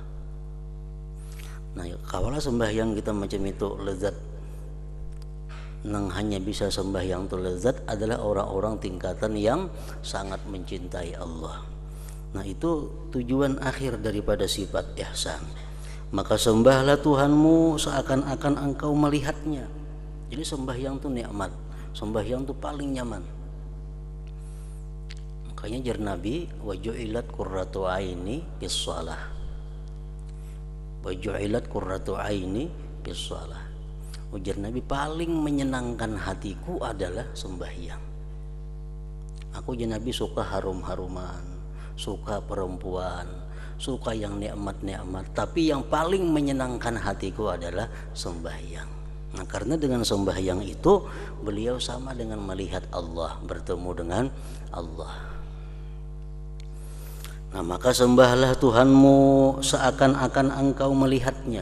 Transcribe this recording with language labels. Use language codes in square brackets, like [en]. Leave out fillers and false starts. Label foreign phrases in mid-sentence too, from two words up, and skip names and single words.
[bjn] Nah, kalau sembahyang kita macam itu lezat, nang hanya bisa sembahyang itu lezat adalah orang-orang tingkatan yang sangat mencintai Allah. Nah, itu tujuan akhir daripada sifat ihsan. [id] Maka sembahlah Tuhanmu seakan-akan engkau melihatnya. Jadi sembahyang itu nikmat, sembahyang itu paling nyaman. [bjn] Makanya jar Nabi, [ar] وجعلت قرة عيني بالصلاة. وجعلت قرة عيني بالصلاة. [bjn] Ujar Nabi, paling menyenangkan hatiku adalah sembahyang. Aku jar Nabi suka harum-haruman, [id] suka perempuan, suka yang nikmat-nikmat, tapi yang paling menyenangkan hatiku adalah sembahyang. Nah, karena dengan sembahyang itu beliau sama dengan melihat Allah, bertemu dengan Allah. Nah, maka sembahlah Tuhanmu seakan-akan engkau melihatnya.